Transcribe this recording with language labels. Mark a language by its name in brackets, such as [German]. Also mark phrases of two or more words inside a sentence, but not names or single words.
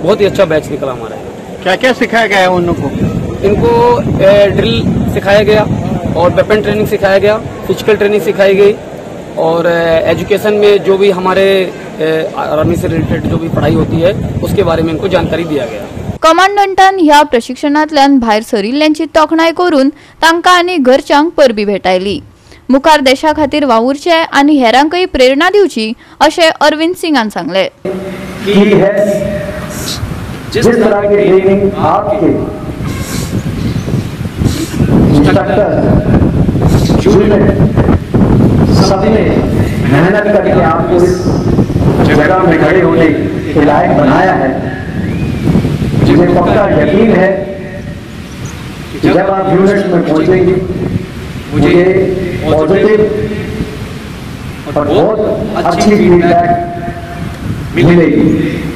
[Hindi] बहुत ही अच्छा बैच निकला हमारा। क्या क्या सिखाया गया है उन लोगों को? इनको ड्रिल सिखाया गया और [English] weapon training [Hindi] सिखाया गया, [English] physical training [Hindi] सिखाई गई और एजुकेशन में जो भी हमारे आर्मी से रिलेटेड जो भी पढ़ाई होती है उसके बारे में इनको जानकारी दिया गया। [Konkani] कमांडंटान ह्या प्रशिक्षणांतल्यान भायर सरिल्ल्यांची तोखणाय करून तांकां आनी घरच्यांक परबी भेटायली। मुखार देशा खातीर वावुरचे आनी हेरांकय प्रेरणा दिवची अशें अरविंद सिंगान सांगले। [Hindi] जिस तरह की ट्रेनिंग आपके सबने मेहनत करके आपको इस जगह में खड़े होने के लायक बनाया है, मुझे पक्का यकीन है कि जब आप यूनिट्स में पहुंचेंगे मुझे पॉजिटिव और बहुत अच्छी फीडबैक मिलेगी